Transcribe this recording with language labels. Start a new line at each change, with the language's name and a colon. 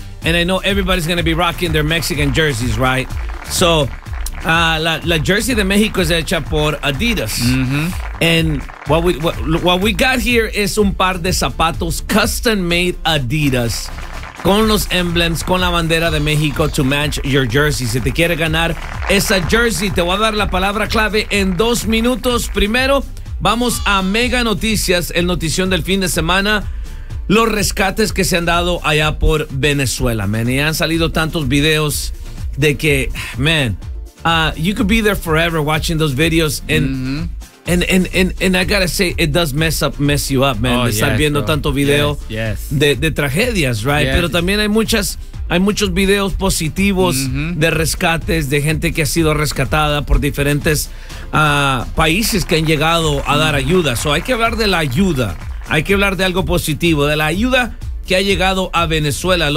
English: And I know everybody's going to be rocking their Mexican jerseys, right?
Spanish: So la jersey de México es hecha por Adidas. Mm-hmm.
English: And what we got here is
Spanish: un par de zapatos
English: custom made Adidas.
Spanish: Con los emblems, con la bandera de México
English: to match your jersey.
Spanish: Si te quieres ganar esa jersey, te voy a dar la palabra clave en 2 minutos. Primero, vamos a Mega Noticias, el notición del fin de semana. Los rescates que se han dado allá por Venezuela, man. Y han salido tantos videos de que,
English: man, you could be there forever watching those videos. And, and I gotta say, it does mess you up, man. Oh, estar yes, viendo bro.
Spanish: Tanto video de tragedias, right? Yes. Pero también hay muchos videos positivos de rescates de gente que ha sido rescatada por diferentes países que han llegado a dar ayuda. So hay que hablar de la ayuda. Hay que hablar de algo positivo, de la ayuda que ha llegado a Venezuela.